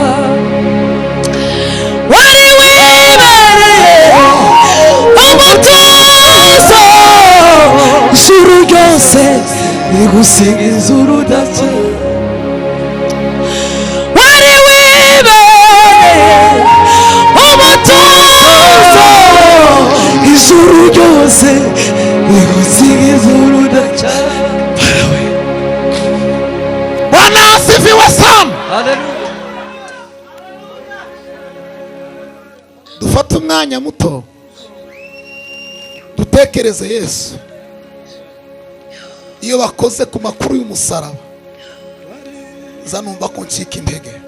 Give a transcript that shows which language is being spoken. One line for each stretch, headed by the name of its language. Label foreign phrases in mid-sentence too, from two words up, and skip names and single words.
Kinyarwanda: Wari wibereye umutuzo ijuru ryose rigusingiza urudaca. Wari wibereye umutuzo ijuru ryose rigusingiza urudaca.
Swahili: Bwana asifiwe sana.
Kinyarwanda: Dufate umwanya muto dutekereze Yesu. Iyo bakoze ku makuru y'umusaraba zanumva ko ncika intege.